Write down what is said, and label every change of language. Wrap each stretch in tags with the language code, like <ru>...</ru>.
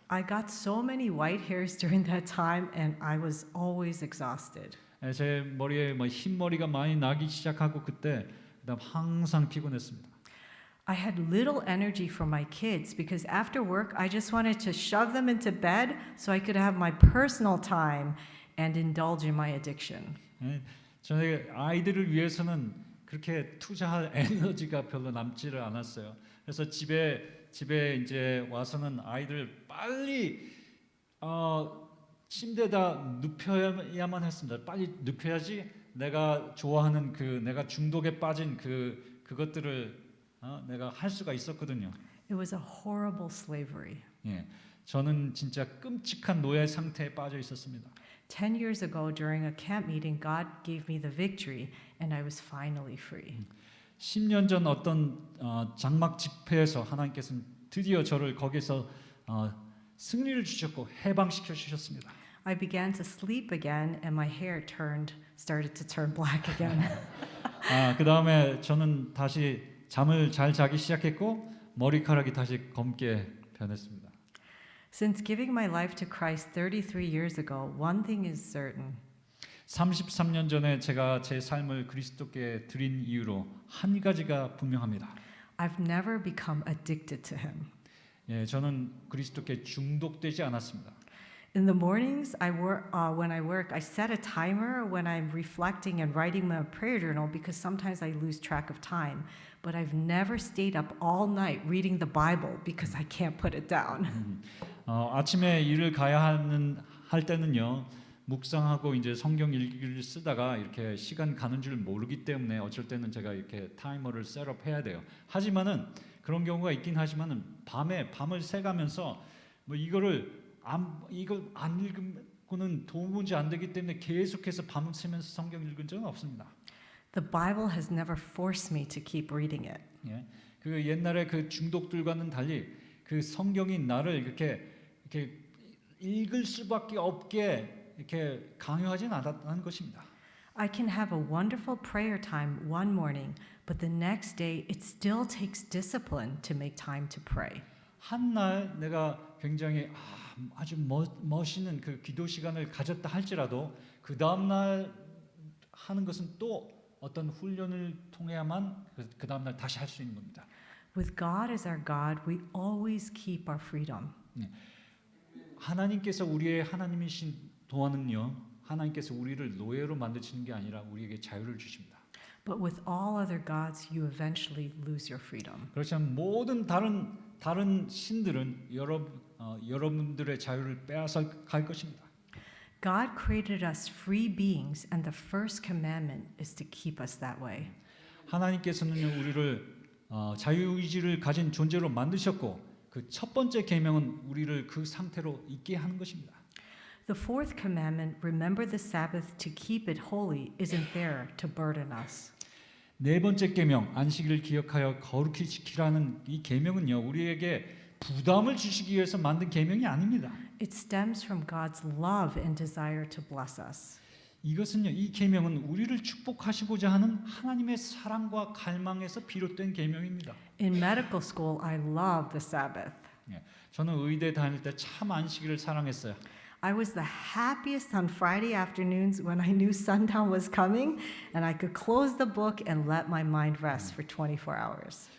<en>I got so many white hairs during that time, and I was always exhausted.</en> <ko>제 머리에 흰머리가 많이 나기 시작하고 그다음 항상 피곤했습니다.</ko> <en>I had little energy for my kids because after work, I just wanted to shove them into bed so I could have my personal time and indulge in my addiction.</en> <ko>저는 아이들을 위해서는 그렇게 투자할 에너지가 별로 남지를 않았어요. 그래서 집에 이제 와서는 아이들을 빨리 침대에다 눕혀야만 했습니다. 빨리 눕혀야지 내가 좋아하는 내가 중독에 빠진 그것들을 내가 할 수가 있었거든요.</ko> <en>It was a horrible slavery.</en> <ko>저는 진짜 끔찍한 노예 상태에 빠져 있었습니다.</ko> <en>10 years ago, during a camp meeting, God gave me the victory, and I was finally free.</en> <ko>10년 전 어떤 장막 집회에서 하나님께서는 드디어 저를 거기서 승리를 주셨고 해방시켜 주셨습니다.</ko> <en>I began to sleep again, and my hair started to turn black again.</en> <ko>그 다음에 저는 다시 잠을 잘 자기 시작했고 머리카락이 다시 검게 변했습니다.</ko> <en>Since giving my life to Christ 33 years ago, one thing is certain.</en> <ko>33년 전에 제가 제 삶을 그리스도께 드린 이유로 한 가지가 분명합니다.</ko> <en>I've never become addicted to him.</en> <ko>예, 저는 그리스도께 중독되지 않았습니다.</ko> <en>In the mornings, when I work, I set a timer when I'm reflecting and writing my prayer journal because sometimes I lose track of time. But I've never stayed up all night reading the Bible because I can't put it down.</en> <ko>아침에 일을 가야 할 때는요. 묵상하고 이제 성경 읽기를 쓰다가 이렇게 시간 가는 줄 모르기 때문에 어쩔 때는 제가 이렇게 타이머를 셋업해야 돼요. 하지만은 그런 경우가 있긴 하지만은 밤을 새가면서 뭐 이걸 안 읽고는 도무지 안 되기 때문에 계속해서 밤을 새면서 성경 읽은 적은 없습니다.</ko> <en>The Bible has never forced me to keep reading it.</en> <ko>예, 그 옛날에 그 중독들과는 달리 그 성경이 나를 이렇게 읽을 수밖에 없게 이렇게 강요하진 않았다는 것입니다.</ko> <en>I can have a wonderful prayer time one morning, but the next day it still takes discipline to make time to pray.</en> <ko>한 날 내가 굉장히 아주 멋있는 그 기도 시간을 가졌다 할지라도 그 다음 날 하는 것은 또 어떤 훈련을 통해야만 그 다음 날 다시 할 수 있는 겁니다.</ko> <en>With God as our God, we always keep our freedom.</en> <ko>하나님께서 우리의 하나님이신 동안은요, 하나님께서 우리를 노예로 만드시는 게 아니라 우리에게 자유를 주십니다.</ko> <en>But with all other gods, you eventually lose your freedom.</en> <ko>그렇지만 모든 다른 신들은 여러분들의 자유를 빼앗아 갈 것입니다.</ko> <en>God created us free beings, and the first commandment is to keep us that way.</en> <ko>하나님께서는 우리를 자유의지를 가진 존재로 만드셨고 그 첫 번째 계명은 우리를 그 상태로 있게 하는 것입니다.</ko> <en>The fourth commandment, remember the Sabbath to keep it holy, isn't there to burden us.</en> <ko>네 번째 계명, 안식일을 기억하여 거룩히 지키라는 이 계명은요, 우리에게 부담을 주시기 위해서 만든 계명이 아닙니다.</ko> <en>It stems from God's love and desire to bless us.</en> <ko>이것은요, 이 계명은 우리를 축복하시고자 하는 하나님의 사랑과 갈망에서 비롯된 계명입니다.</ko> <en>In medical school, I love the Sabbath.</en> <ko>저는 의대 다닐 때 참 안식일을 사랑했어요.</ko> <en>I was the happiest on Friday afternoons when I knew sundown was coming and I could close the book and let my mind rest for 24 hours.</en>